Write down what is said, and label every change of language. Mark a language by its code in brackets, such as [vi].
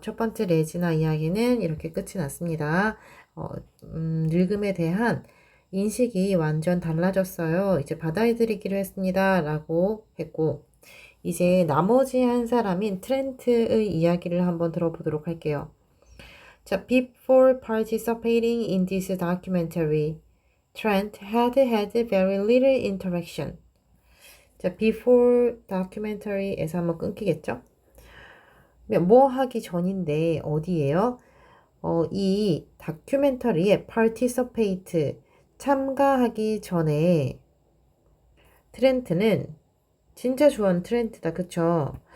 [ko] 첫 번째 레지나 이야기는 이렇게 끝이 났습니다. 늙음에 대한 인식이 완전 달라졌어요. 이제 받아들이기로 했습니다. 라고 했고, 이제 나머지 한 사람인 트렌트의 이야기를 한번 들어보도록 할게요. [en] 자, before participating in this documentary, Trent had had very little interaction. [ko] 자, [en] before documentary [ko] 에서 한번 끊기겠죠? 뭐 하기 전인데 어디예요? 이 다큐멘터리에 participate, 참가하기 전에 트렌트는 진짜 좋아하는 트렌트다. 그쵸?